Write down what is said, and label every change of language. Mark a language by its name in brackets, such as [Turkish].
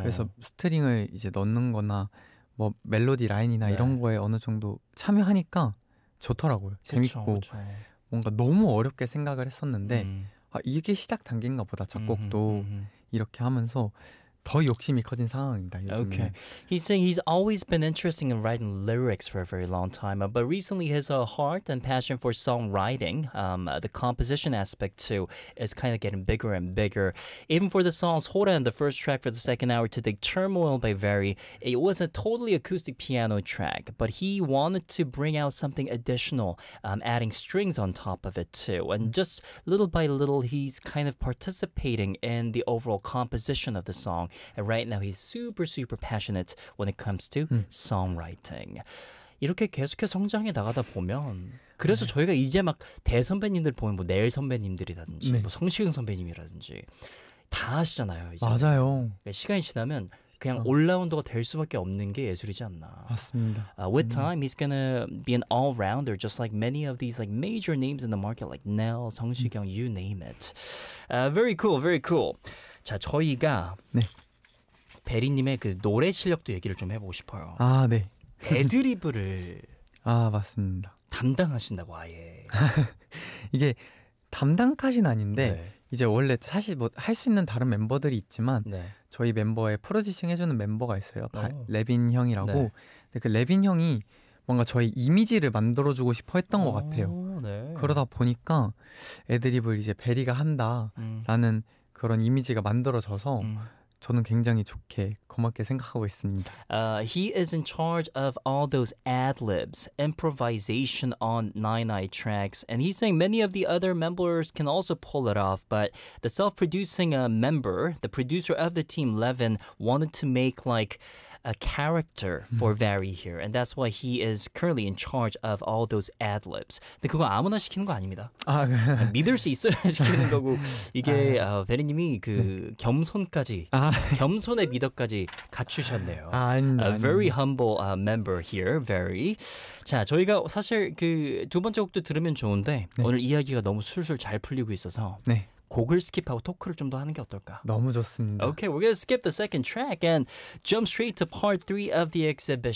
[Korean] 그래서 스트링을 이제 넣는 거나 뭐 멜로디 라인이나 네. 이런 거에 어느 정도 참여하니까 좋더라고요. 재밌고 그쵸, 그쵸. 뭔가 너무 어렵게 생각을 했었는데 아, 이게 시작 단계인가 보다 작곡도 이렇게 하면서 더 욕심이 커진 상황입니다. 요즘에. [English] Okay. He's saying he's always been interested in writing lyrics for a very long time, but recently his heart and passion for songwriting, the composition aspect too, is kind of getting bigger and bigger. Even for the songs Horan, the first track for the second hour, To Dig Turmoil by Very, it was a totally acoustic piano track, but he wanted to bring out something additional, adding strings on top of it too. And just little by little, he's kind of participating in the overall composition of the song. And right now he's super super passionate when it comes to songwriting. [Korean] 이렇게 계속해서 성장해 나가다 보면 그래서 네. 저희가 이제 막 대선배님들 보면 뭐 내일 선배님들이라든지 네. 뭐 성시경 선배님이라든지 다 하시잖아요. 이제. 맞아요. 그러니까 시간이 지나면 그냥 올라운더가 될 수밖에 없는 게 예술이지 않나. 맞습니다. [English] With time, he's gonna be an all-rounder, just like many of these like major names in the market, like Nell, 성시경, you name it. Very cool, very cool. [Korean] 자, 저희가 네. 베리님의 그 노래 실력도 얘기를 좀 해보고 싶어요. 아, 네. 애드리브를 아, 맞습니다. 담당하신다고, 아예. 이게 담당까지는 아닌데 네. 이제 원래 사실 뭐 할 수 있는 다른 멤버들이 있지만 네. 저희 멤버에 프로듀싱 해주는 멤버가 있어요. 레빈 형이라고. 네. 근데 그 레빈 형이 뭔가 저희 이미지를 만들어주고 싶어 했던 것 같아요. 네. 그러다 보니까 애드리브를 이제 베리가 한다라는 그런 이미지가 만들어져서 저는 굉장히 좋게 고맙게 생각하고 있습니다. [English] He is in charge of all those ad-libs, improvisation on Nine-Eye tracks, and he's saying many of the other members can also pull it off, but the self-producing member, the producer of the team, Levin, wanted to make like a character for Vary here, and that's why he is currently in charge of all those ad-libs. [Korean] 근데 그거 아무나 시키는 거 아닙니다. 아, 믿을 수 있어야 시키는 거고 이게 베리님이 그 겸손까지 겸손의 미덕까지 갖추셨네요. 아, 아닙니다. [English] Very humble member here, Vary. [Korean] 자, 저희가 사실 그 두 번째 곡도 들으면 좋은데 네. 오늘 이야기가 너무 술술 잘 풀리고 있어서 네. 곡을 스킵하고 토크를 좀 더 하는 게 어떨까? 너무 좋습니다. [English] Okay, we're going to skip the second track and jump straight to part 3 of the exhibition.